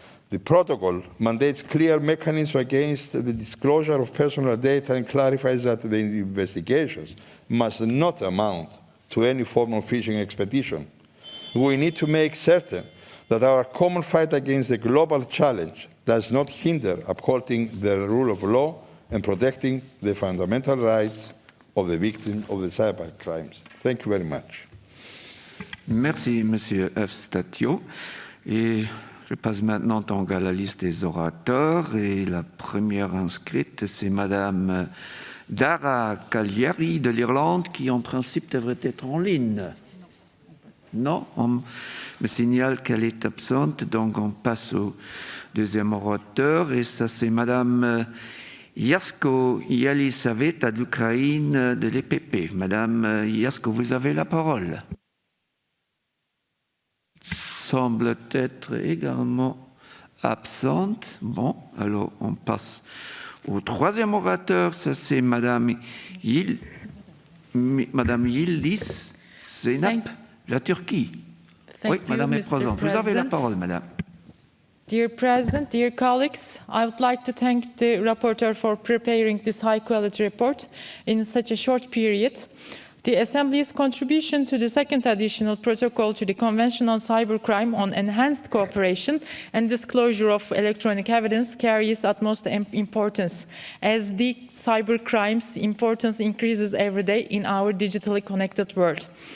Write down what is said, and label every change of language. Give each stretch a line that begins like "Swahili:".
English: The protocol mandates clear mechanisms against the disclosure of personal data and clarifies that the investigations must not amount to any form of fishing expedition. We need to make certain that our common fight against the global challenge does not hinder upholding the rule of law and protecting the fundamental rights of the victims of the cybercrimes. Thank you very much.
French: Merci, Monsieur Eustatio. Et je passe maintenant donc à la liste des orateurs. Et la première inscrite, c'est Madame Dara Cagliari de l'Irlande, qui en principe devrait être en ligne. Non, on me signale qu'elle est absente, donc on passe au deuxième orateur. Et ça, c'est Madame Jasko Yalisaveta de l'Ukraine de l'EPP. Madame Jasko, vous avez la parole. Semble être également absente. Bon, alors on passe au troisième orateur. Ça, c'est Madame Yildiz Zeynep, la Turquie. Oui, Madame est présente. Vous avez la parole, Madame.
English: Dear President, dear colleagues, I would like to thank the rapporteur for preparing this high-quality report in such a short period. The Assembly's contribution to the second additional protocol to the Convention on Cybercrime on enhanced cooperation and disclosure of electronic evidence carries utmost importance, as the cybercrime's importance increases every day in our digitally connected world.